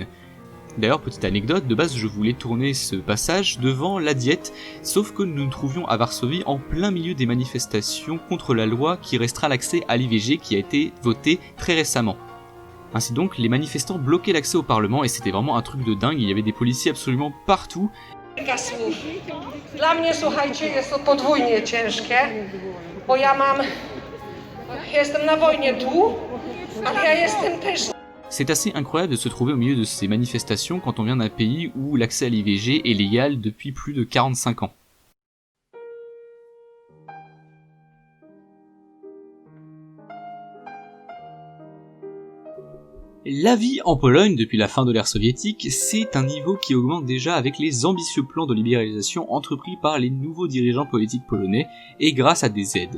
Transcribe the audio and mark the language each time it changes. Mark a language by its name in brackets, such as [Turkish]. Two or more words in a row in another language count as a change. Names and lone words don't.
[French] D'ailleurs, petite anecdote, de base je voulais tourner ce passage devant la Diète, sauf que nous nous trouvions à Varsovie en plein milieu des manifestations contre la loi qui restreint l'accès à l'IVG qui a été votée très récemment. Ainsi donc, les manifestants bloquaient l'accès au Parlement et c'était vraiment un truc de dingue, il y avait des policiers absolument partout. [Polish] Dla mnie, słuchajcie, jest to podwójnie ciężkie, bo jestem na wojnie tu, ale ja jestem też. [French] C'est assez incroyable de se trouver au milieu de ces manifestations quand on vient d'un pays où l'accès à l'IVG est légal depuis plus de 45 ans. La vie en Pologne depuis la fin de l'ère soviétique, c'est un niveau qui augmente déjà avec les ambitieux plans de libéralisation entrepris par les nouveaux dirigeants politiques polonais et grâce à des aides.